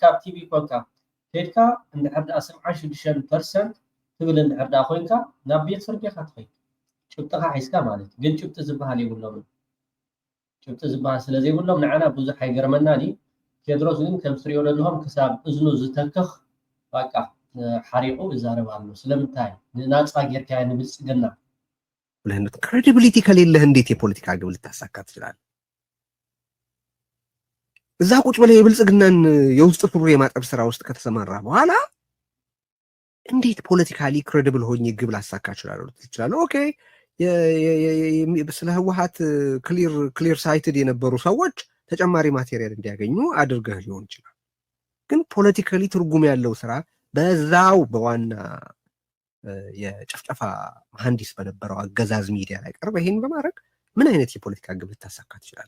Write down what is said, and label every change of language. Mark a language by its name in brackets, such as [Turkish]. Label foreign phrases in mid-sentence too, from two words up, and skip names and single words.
[Tigrinya] ካብ ቲቪ ኮንካ ሄድካ እንድሕር ዳ 76% ትብል እንድሕር ዳ ኮይንካ ናብ ቤት ፍርዲ ኢኻ ትኸይድ ጭብጥኻ ሒዝካ ማለት ግን ጭብጢ ዝበሃል የብሎም። ጭብጢ ዝበሃል ስለዘይብሎም ንዓና ብዙሕ ኣይገርመናኒ። ቴድሮስ ግን ከም ትሪኦ ዘለኹም ክሳብ እዝኑ ዝተክኽ በቃ ሓሪቑ ይዛረብ ኣሎ። ስለምንታይ ንናፃ ጌርካ ንብልፅግና [Amharic] ለህነት ክሬዲቢሊቲ ከሌለህ እንዴት የፖለቲካ ግብ ልታሳካ ትችላለህ? እዛ ቁጭ ብለህ የብልጽግናን የውስጥ ሱሪ የማጠብ ስራ ውስጥ ከተሰማራ በኋላ እንዴት [English] politically credible [Amharic] ሆኜ ግብ ላሳካ እችላለሁ ትችላለህ? ኦኬ ስለ ህወሓት [English] clear sighted [Amharic] የነበሩ ሰዎች ተጨማሪ ማቴሪያል እንዲያገኙ አድርገህ ሊሆን ይችላል። ግን ፖለቲካሊ ትርጉም ያለው ስራ በዛው በዋና የጨፍጨፋ መሐንዲስ በነበረው አገዛዝ ሚዲያ ላይ ቀርበህ ይሄን በማድረግ ምን አይነት የፖለቲካ ግብ ልታሳካ ትችላለህ?